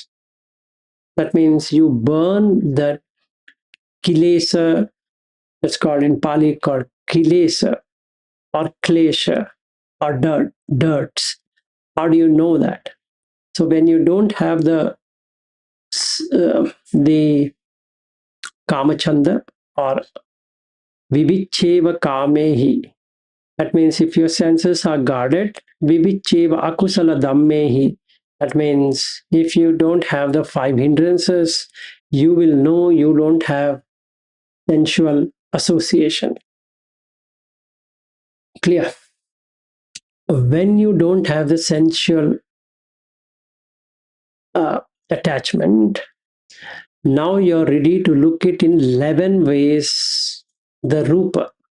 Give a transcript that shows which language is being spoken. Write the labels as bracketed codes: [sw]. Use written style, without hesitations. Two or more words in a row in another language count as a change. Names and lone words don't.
[en] That means you burn the kilesa, that's called in Pāli called kilesa or klesha or dirts. How do you know that? So when you don't have the kamachanda or [pi] vivicheva kamehi, [en] that means if your senses are guarded, [pi] vivicheva akusala dhammehi, [en] that means if you don't have the five hindrances, you will know you don't have sensual association. Clear? When you don't have the sensual attachment, now you're ready to look it in 11 ways, the rupa.